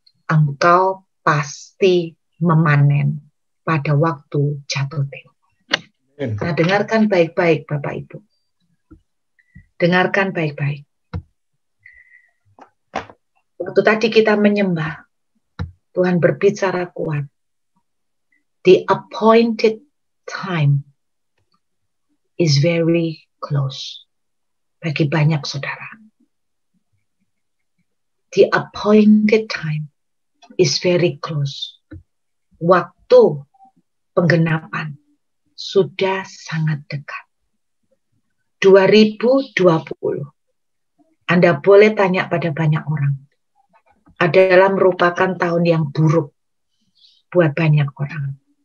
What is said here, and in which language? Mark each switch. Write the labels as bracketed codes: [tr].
[id] Engkau pasti memanen pada waktu jatuh tempo. Nah, dengarkan baik-baik Bapak Ibu. Dengarkan baik-baik. Waktu tadi kita menyembah, Tuhan berbicara kuat. [en] The appointed time is very close. [id] Bagi banyak saudara. [en] The appointed time is very close. [id] Waktu penggenapan sudah sangat dekat. 2020. Anda boleh tanya pada banyak orang. Adalah merupakan tahun yang buruk buat banyak orang.